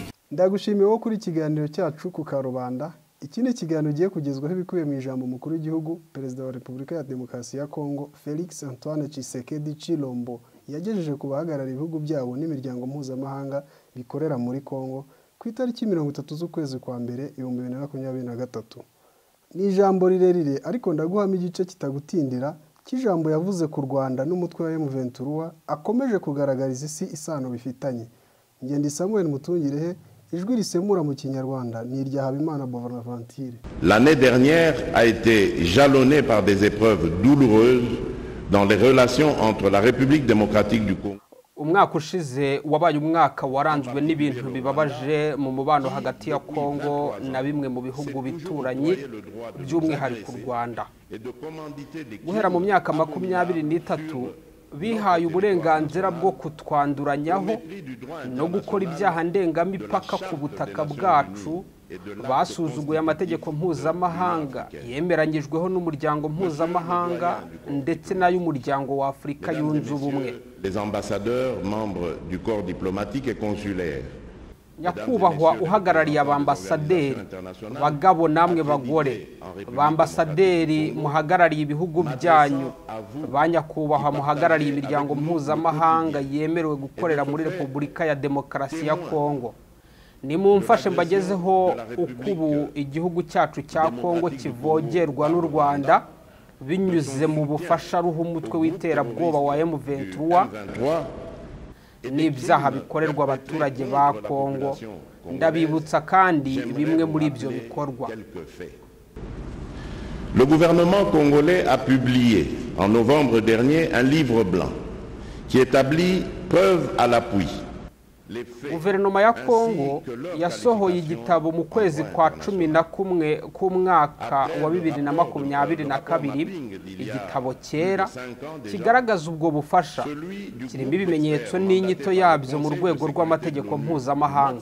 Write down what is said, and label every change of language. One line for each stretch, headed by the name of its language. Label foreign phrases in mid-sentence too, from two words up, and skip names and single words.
Kinyarwanda: Ndagushimiye wo kuri ikiganiro cyacu ku Karubanda. Iki ni ikiganiro giye kugezwaho ibikubiye mu ijambo mukuru w'igihugu Perezida wa Repubulika ya Demokarasi ya Kongo Felix Antoine Tshisekedi Tshilombo yagejeje ku bahagarariye ibihugu byabo n'imiryango mpuzamahanga bikorera muri Kongo ku itariki 30 z'ukwezi kwa mbere 2023. Ni ijambo rirerire ariko ndaguhama igice kitagutindira cy'ijambo yavuze ku Rwanda n'umutwe wa M23 akomeje kugaragariza isi isano bifitanye. Ngende Samuel Mutungirehe, ijwi risemura mu Kinyarwanda ni irya Habimana Bonaventure.
French: L'année dernière a été jalonnée par des épreuves douloureuses dans les relations entre la République démocratique du Congo.
Kinyarwanda: Umwaka ushize wabaye umwaka waranzwe n'ibintu bibabaje mu mubano hagati ya Kongo na bimwe mu bihugu bituranye by'umwihariko u Rwanda. Guhera mu myaka 23 bihaye uburenganzira bwo kutwanduranyaho no gukora ibyaha ndengamipaka ku butaka bwacu, basuzuguye amategeko mpuzamahanga yemeranyijweho n'umuryango mpuzamahanga ndetse n'ay'umuryango wa Afurika yunze ubumwe.
French: Les ambassadeurs membres du corps diplomatique et consulaire,
Kinyarwanda: nyakubahwa uhagarariye abambasaderi bagabo namwe bagore, bambasaderi muhagarariye ibihugu byanyu, banyakubahwa muhagarariye imiryango mpuzamahanga yemerewe gukorera muri Repubulika ya Demokarasi ya Kongo. Nimumfashe mbagezeho uko ubu igihugu cyacu cya Kongo kivogerwa n'u Rwanda binyuze mu bufasha ruha umutwe w'iterabwoba wa M23 n'ibyaha bikorerwa abaturage ba Kongo. Ndabibutsa kandi bimwe muri ibyo bikorwa.
French: Le gouvernement congolais a publié en novembre dernier un livre blanc qui établit preuve à l'appui.
Kinyarwanda: Guverinoma ya Kongo yasohoye igitabo mu kwezi kwa 11 k'umwaka wa 2022, igitabo cyera kigaragaza ubwo bufasha, kirimo ibimenyetso n'inyito yabyo mu rwego rw'amategeko mpuzamahanga.